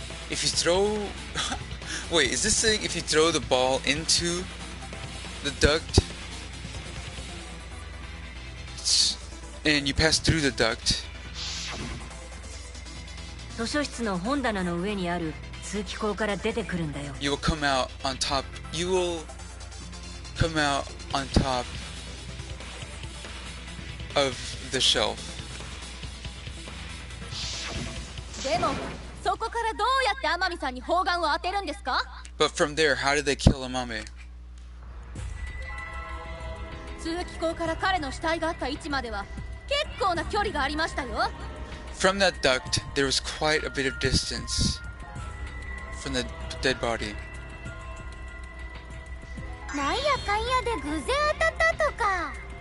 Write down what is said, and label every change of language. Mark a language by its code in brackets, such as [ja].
[en] If you throw, wait, is this saying if you throw the ball into the duct and you pass through the duct? [ja] 図書室の本棚の上にある通気口から出てくるんだよ。 [en] You will come out on top. You will come out on top of the shelf. [ja] でもそこからどうやって天海さんに砲丸を当てるんですか？ [en] But from there, how did they kill Amame? [ja] 通気口から彼の死体があった位置までは結構な距離がありましたよ。 [en] From that duct, there was quite a bit of distance from the dead body. [ja] なんやかんやで偶然当たったとか。